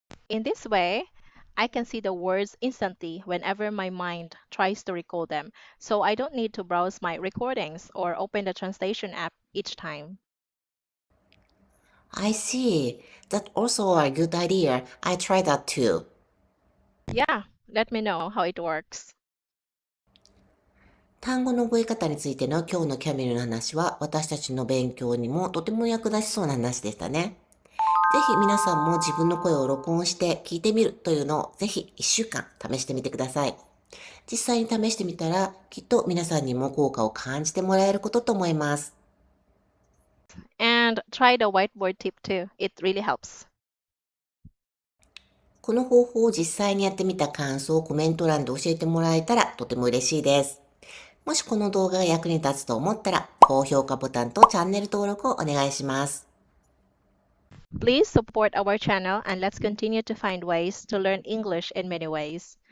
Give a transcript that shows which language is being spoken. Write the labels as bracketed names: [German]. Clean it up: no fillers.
[English] In this way, I can see the words instantly whenever my mind tries to recall them, so I don't need to browse my recordings or open the translation app each time. I see. That's also a good idea. I try that too. Yeah, let me know how it works. [Japanese] 単語の覚え方についての今日のキャミルの話は私たちの勉強にもとても役立ちそうな話でしたね。ぜひ皆さんも自分の声を録音して聞いてみるというのをぜひ1週間試してみてください。実際に試してみたらきっと皆さんにも効果を感じてもらえることと思います。 [English] And try the whiteboard tip too. It really helps. [Japanese] この方法を実際にやってみた感想をコメント欄で教えてもらえたらとても嬉しいです。もしこの動画が役に立つと思ったら高評価ボタンとチャンネル登録をお願いします。 [English] Please support our channel and let's continue to find ways to learn English in many ways.